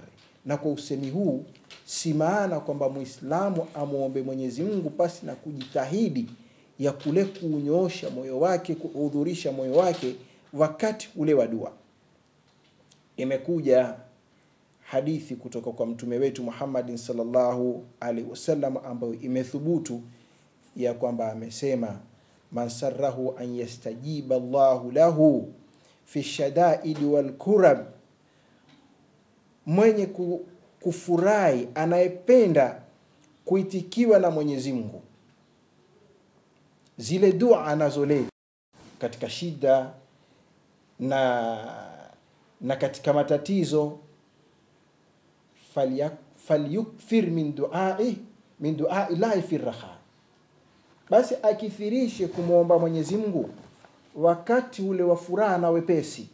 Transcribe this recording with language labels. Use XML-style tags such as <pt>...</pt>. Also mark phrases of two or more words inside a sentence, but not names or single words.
<sw>Na kwa usemi huu si maana kwamba Muislamu amuombe Mwenyezi Mungu pasi na kujitahidi ya kule kunyoosha moyo wake, kuhudhurisha moyo wake wakati ule wa dua. Imekuja hadithi kutoka kwa mtume wetu Muhammad</sw> <ar>صلى الله عليه وسلم</ar> <sw>ambayo imethubutu ya kwamba amesema,</sw> <ar>من سره أن يستجيب الله له في الشدائد والكرب,</ar> <sw>mwenye kufurahi, anayependa kuitikiwa na Mwenyezi Mungu zile dua anazoleta katika shida na katika matatizo,</sw> <ar>فليكثر من دعائه من دعاء إلهي في الرخاء,</ar> <sw>basi akithirishe kumuomba Mwenyezi Mungu wakati ule wa furaha na wepesi.</sw>